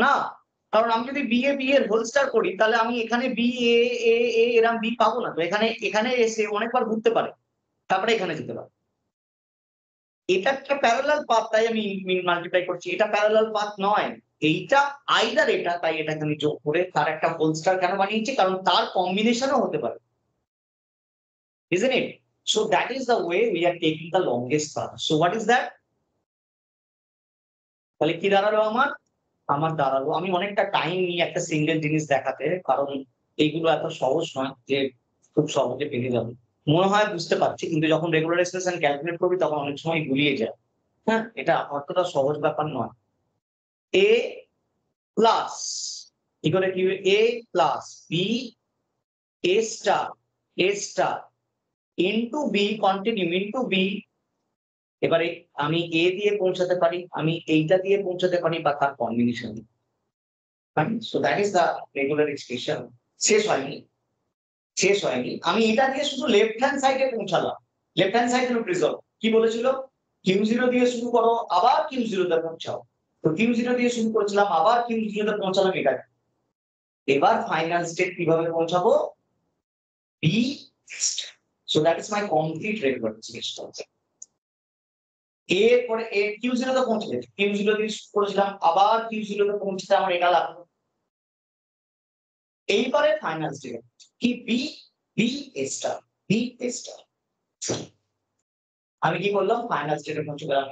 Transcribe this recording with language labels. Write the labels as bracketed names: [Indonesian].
[Bangla] না, কারণ আমি যদি বি এর হোল স্টার করি তাহলে আমি এখানে বি এ এরম বি পাবো না, তো এখানে এখানে এসে অনেকবার ঘুরতে পারে, তারপরে এখানে যেতে পারে। এটা একটা প্যারালাল পাথ, তাই আমি মাল্টিপ্লাই করছি, এটা প্যারালাল পাথ নয়, এইটা আইদার এটা, তাই এটাকে আমি যোগ করে তার একটা হোল স্টার কেন বানিয়েছি, কারণ তার কম্বিনেশনও হতে পারে, isn't it? [English] So that is the way we are taking the longest path. So what is that? [Bangla] তাহলে কি দাঁড়ালো আমার, আমার দাঁড়ালো, আমি অনেকটা টাইম নিই একটা সিঙ্গেল জিনিস দেখাতে, কারণ এইগুলো এত সহজ নয় যে খুব সহজে পেরে যাবে। মনে হয় বুঝতে পারছি, কিন্তু যখন রেগুলার এক্সপ্রেশন ক্যালকুলেট করবি তখন অনেক সময় গুলিয়ে যায়। হ্যাঁ, এটা অতটা সহজ ব্যাপার নয়। এ প্লাস কি করে, কি এ plus B A star into B, continue into B. এবারে আমি এ দিয়ে পৌঁছাতে পারি, আমি এইটা দিয়ে পৌঁছাতে পারি, বা তার combination. So that is the regular expression. শেষ হয়নি, শেষ হয়নি, আমি এটা দিয়ে শুধু লেফট হ্যান্ড সাইডে পৌঁছালাম, left hand side loop resolve. কি বলেছিল, Q0 দিয়ে শুরু করো, আবার Q0 তে পৌঁছাও। তো Q0 দিয়ে শুরু করেছিলাম, আবার Q0 তে পৌঁছালাম, এটা। এবার ফাইনাল স্টেট কিভাবে পৌঁছাবো, B. [English] So that is my complete regular system. [Bangla] এরপরে কিউ জিরো তে পৌঁছে গেছে, কিউ জিরো দিয়ে করেছিলাম, আবার কিউ জিরো তে পৌঁছতে আমার এটা লাগলো। এইবারে ফাইনাল স্টেট কি B B star B star, আমি কি করলাম ফাইনাল স্টেটে পৌঁছে গেলাম।